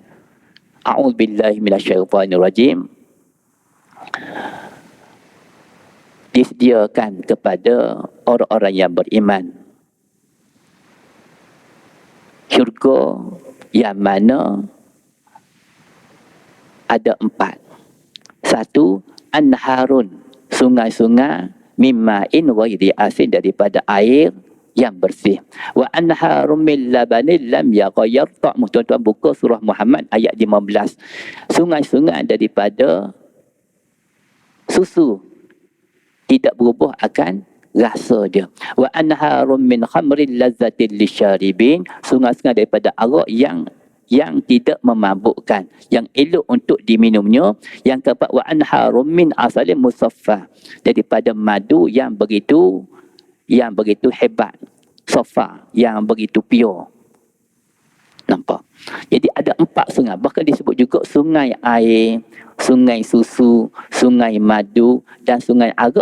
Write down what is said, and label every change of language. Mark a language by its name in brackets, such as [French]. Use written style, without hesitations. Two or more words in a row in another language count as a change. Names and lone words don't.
[Arabic] أعوذ بالله من الشيطان الرجيم. [Malay] Disediakan kepada orang-orang yang beriman syurga yang mana ada 4. Satu, anharun, sungai-sungai, [Arabic] من ماء غير آسن, [Malay] daripada air yang bersih. [Arabic] وأنهار من لبن لم يتغير طعمه. [Malay] Tuan-tuan buka surah Muhammad ayat 15. Sungai-sungai daripada susu, tidak berubah akan rasa dia. [Arabic] وأنهار من خمر لذة للشاربين, [Malay] sungai-sungai daripada arak yang tidak memabukkan, yang elok untuk diminumnya. Yang keempat, [Arabic] وأنهار من عسل مصفى, [Malay] daripada madu yang begitu hebat, safa, yang begitu pure. Nampak? Jadi ada 4 sungai. Bahkan disebut juga sungai air, sungai susu, sungai madu dan sungai arak.